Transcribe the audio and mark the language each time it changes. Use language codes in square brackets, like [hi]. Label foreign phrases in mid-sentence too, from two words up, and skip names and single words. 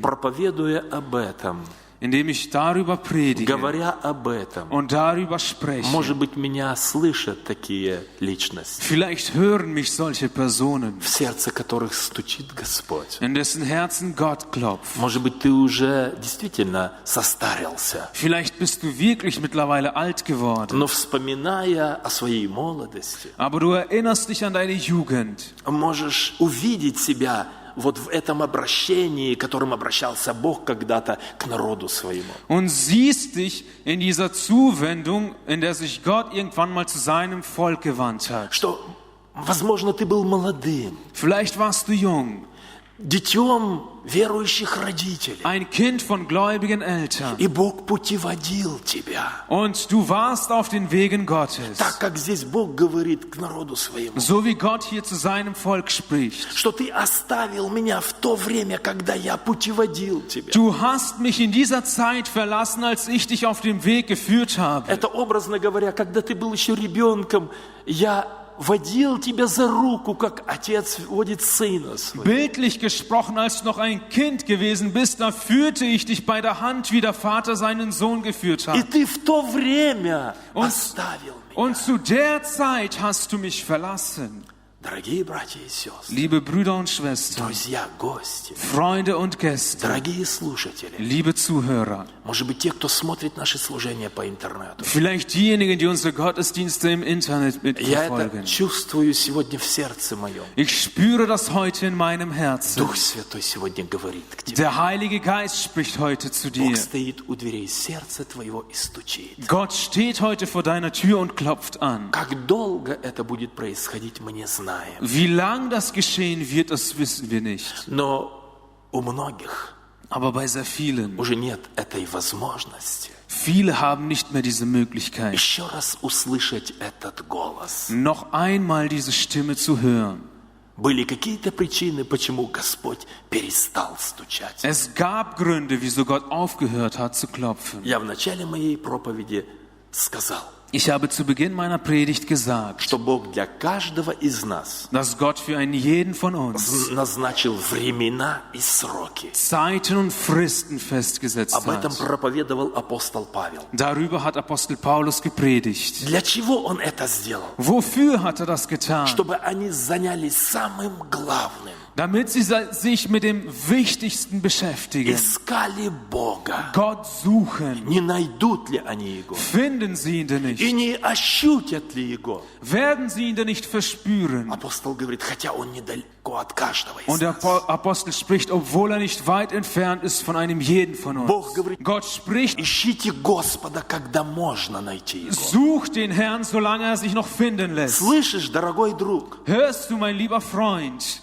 [ru] Проповедуя об этом, [de] Indem ich darüber predige [ru] говоря об этом, [de] und darüber spreche. [ru] может быть, меня слышат такие личности, [de] Vielleicht hören mich solche Personen, [ru] в сердце которых стучит Господь. [de] in dessen Herzen Gott klopft. [ru] Может быть, ты уже действительно состарился, [de] Vielleicht bist du wirklich mittlerweile alt geworden, [ru] но вспоминая о своей молодости, [de] aber du erinnerst dich an deine Jugend. [ru] можешь увидеть себя вот в этом обращении, которым обращался Бог когда-то к народу своему. [de] Und siehst dich in dieser Zuwendung, in der sich Gott irgendwann mal zu seinem Volk gewandt hat. [ru] Что, возможно, ты был молодым, [de] Vielleicht warst du jung, [ru] детем верующих родителей, [de] ein Kind von gläubigen Eltern. [ru] и Бог путеводил тебя. [de] Und du warst auf den Wegen Gottes. [ru] Так как здесь Бог говорит к народу своему, [de] So wie Gott hier zu seinem Volk spricht. [ru] что ты оставил меня в то время, когда я путеводил тебя. [de] Du hast mich in dieser Zeit verlassen, als ich dich auf dem Weg geführt habe. [ru] Это, образно говоря, когда ты был еще ребенком, я водил тебя за руку, как отец водит сына своего. [de] Bildlich gesprochen, als du noch ein Kind gewesen bist, da führte ich dich bei der Hand, wie der Vater seinen Sohn geführt [ru] И [de] hat. [ru] ты в то время оставил меня. [de] Und zu der Zeit hast du mich verlassen. [ru] Дорогие братья и сестры, [de] Liebe Brüder und Schwestern, [ru] друзья, гости, [de] Freunde und Gäste, [ru] дорогие слушатели, [de] liebe Zuhörer, [ru] может быть, те, кто смотрит наши служения по интернету. [de] vielleicht diejenigen, die unsere Gottesdienste im Internet [ru] Я [de] mitverfolgen. [ru] это чувствую сегодня в сердце моем. [de] Ich spüre das heute in meinem Herzen. [ru] Дух Святой сегодня говорит к тебе. [de] Der Heilige Geist spricht heute zu dir. [ru] Бог стоит у дверей сердца твоего и стучит. [de] Gott steht heute vor deiner Tür und klopft an. [ru] Как долго это будет происходить, мы не знаем. [de] Wie lang das geschehen wird, das wissen wir nicht. [ru] Но у многих [de] Aber bei sehr vielen, [ru] уже нет этой возможности [de] viele haben nicht mehr diese Möglichkeit, [ru] еще раз услышать этот голос. [de] noch einmal diese Stimme zu hören. [ru] Были какие-то причины, почему Господь перестал стучать. [de] Es gab Gründe, wieso Gott aufgehört hat zu klopfen. [ru] Я в начале моей проповеди сказал, [de] Ich habe zu Beginn meiner Predigt gesagt, [ru] что Бог для каждого из нас [de] dass Gott für einen jeden von uns [ru] назначил времена и сроки. [de] Zeiten und Fristen festgesetzt [ru] Об этом [de] hat. [ru] проповедовал апостол Павел. [de] Darüber hat Apostel Paulus gepredigt. [ru] Для чего он это сделал? [de] Wofür hat er das getan? [ru] Чтобы они занялись самым главным. [de] Damit sie sich mit dem Wichtigsten beschäftigen. [ru] Искали Бога. [de] Gott suchen. [ru] Не найдут ли они Его? [de] Finden sie ihn denn [ru] И [de] nicht? [ru] не ощутят ли Его? [de] Werden sie ihn denn nicht verspüren? [ru] Апостол говорит, хотя Он недалеко от каждого из [de] Und der [ru] нас. [de] Apostel spricht, obwohl er nicht weit entfernt ist von einem jeden von [ru] Бог [de] uns. [ru] говорит, [de] Gott spricht, [ru] ищите Господа, когда можно найти Его. [de] sucht den Herrn, solange er sich noch finden lässt. [ru] Слышишь, дорогой друг? [de] Hörst du, mein lieber Freund?